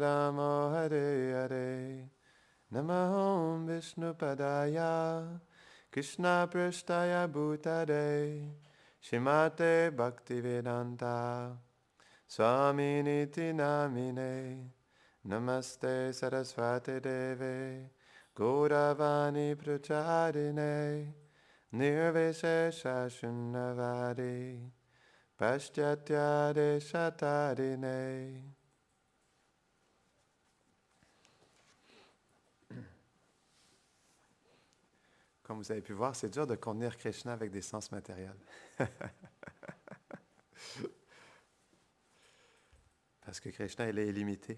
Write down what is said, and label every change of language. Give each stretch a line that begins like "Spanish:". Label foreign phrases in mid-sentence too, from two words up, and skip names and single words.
Sanskrit: Rama Hare Hare Namaham Vishnu Padaya Krishna Prasthaya Bhutare Shrimate Bhaktivedanta Swami Niti Namine Namaste Saraswati Deve Gauravani Pracharine Nirvishesha Shunnavadi Paschatya Deshatarine.
French: Comme vous avez pu voir, c'est dur de contenir Krishna avec des sens matériels. Parce que Krishna, il est illimité.